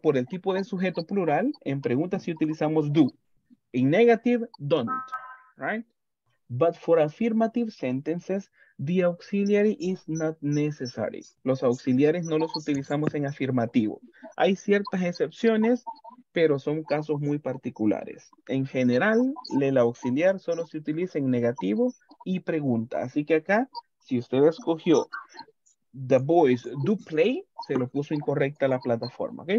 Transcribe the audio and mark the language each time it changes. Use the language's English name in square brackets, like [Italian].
[Spanish] Por el tipo de sujeto plural, en preguntas si utilizamos do. [English] In negative, don't, right? But for affirmative sentences, the auxiliary is not necessary. [Spanish] Los auxiliares no los utilizamos en afirmativo. Hay ciertas excepciones, pero son casos muy particulares. En general, el auxiliar solo se utiliza en negativo y pregunta. Así que acá, si usted escogió [English] the boys do play, [Spanish] se lo puso incorrecta la plataforma, ¿ok?